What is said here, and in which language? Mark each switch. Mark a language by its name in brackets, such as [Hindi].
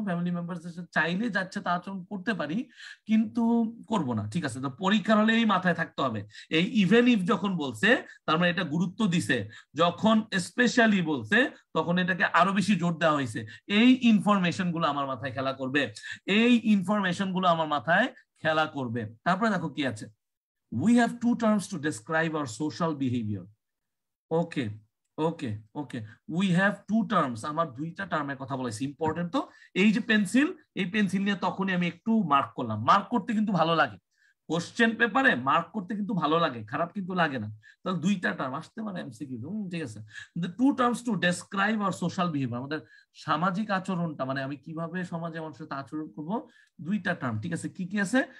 [Bangla] Family মেম্বার্সদের সাথে চাইলে যাচ্ছে তা আচরণ করতে পারি, কিন্তু করব না, ঠিক আছে। তো পরীক্ষার হলে এই মাথায় থাকতে হবে, এই [English] even if [Bangla] যখন বলছে তার মানে এটা গুরুত্ব দিছে, যখন স্পেশালি বলছে তখন এটাকে আরো বেশি জোর দেওয়া হয়েছে। এই ইনফরমেশন গুলো আমার মাথায় খেলা করবে, এই ইনফরমেশন গুলো আমার মাথায় খেলা করবে। তারপরে দেখো কি আছে, [English] we have two terms to describe our social behavior. Okay, okay, okay, we have two terms, [Bangla] আমার দুইটা টার্মের কথা বলাইছি, [English] Important. [Bangla] তো এই যে পেন্সিল, এই পেন্সিল নিয়ে তখনই আমি একটু মার্ক করলাম। মার্ক করতে কিন্তু ভালো লাগে, কোশ্চেন পেপারে মার্ক করতে কিন্তু ভালো লাগে, খারাপ কিন্তু লাগে না। তাহলে দুইটা টার্ম আসতে পারে এমসিকিউ, ঠিক আছে। [English] the two terms to describe our social behavior, [Bangla] আমাদের সামাজিক আচরণটা, মানে আমি কিভাবে সমাজে মানুষের সাথে আচরণ করব, দুইটা টার্ম, ঠিক আছে। কি কি আছে?